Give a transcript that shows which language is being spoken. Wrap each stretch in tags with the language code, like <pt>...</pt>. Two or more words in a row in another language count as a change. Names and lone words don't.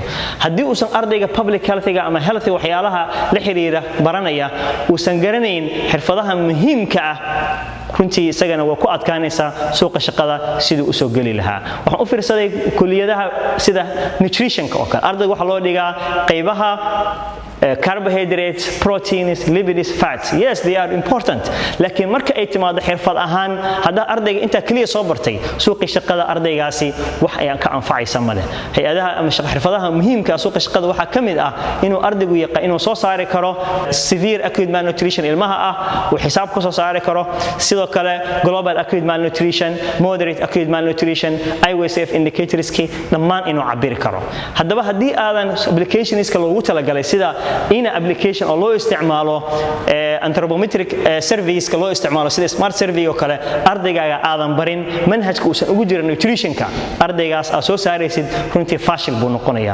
<so>haddii uusan ardayga</so> <en>public health-ga</en> <so>ama health waxyaalaha la xiriira baranaya uusan garanayn xirfadaha muhiimka ah runtii isagana waa ku adkaanaysaa suuqa shaqada sidii u soo gali lahaa. waxaan u fiirsaday kulliyadaha sida nutrition-ka oo kale ardayga waxa loo dhigaa qaybaha</so> <en>carbohydrates, proteins, lipids, fats. Yes, they are important.</en> <so>laakiin marka ay timaado xirfad ahaan hadaa ardayga inta kaliya soo bartay suuqa shaqada ardaygaasi wax ay ka anfacaysa ma leh. hay'adaha ama xirfadaha muhiimka ah suuqa shaqada waxa kamid ah inuu ardaygu yaqaan inuu soo saari karo</so> <en>severe acute malnutrition</en> <so>ilmaha ah oo xisaab ku soo saari karo. sidoo kale</so> <en>global acute malnutrition, moderate acute malnutrition,</en> <so>IWSF indicatorski dhammaan inuu cabiri karo. haddaba haddii aadan applicationska loogu talagalay sida ina application oo loo isticmaalo</so> <en>anthropometric surveys</en> <so>ka loo isticmaalo sida</so> <en>smart survey</en> <so>oo kale ardayga aadan barin manhajka uu ugu jiro nutrition-ka ardaygaas aad soo saaraysid runtii fashil buu noqonayaa.</so>